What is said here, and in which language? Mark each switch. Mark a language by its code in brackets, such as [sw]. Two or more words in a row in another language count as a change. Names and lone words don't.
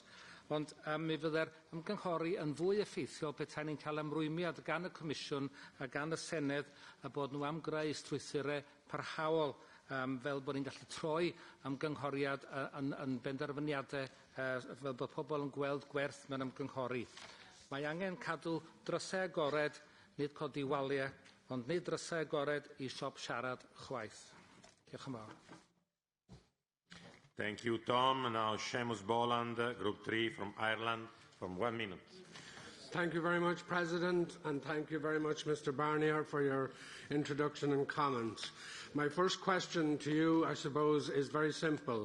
[cy] Ond mi fydde'r ymgynghori yn fwy effeithiol petai ni'n cael ymrwymiad gan y Comisiwn a gan y Senedd a bod nhw am greu strwythurau parhaol fel bod ni'n gallu troi ymgynghoriad yn benderfyniadau fel bod pobl yn gweld gwerth mewn ymgynghori. Mae angen cadw drysau agored, nid codi waliau, ond nid drysau agored i siop siarad chwaith. Diolch yn fawr. [en] Thank you, Tom. Now, Seamus Boland, Group 3 from Ireland, from 1 minute. Thank you very much, President, and thank you very much, Mr Barnier, for your introduction and comments. My first question to you, I suppose, is very simple.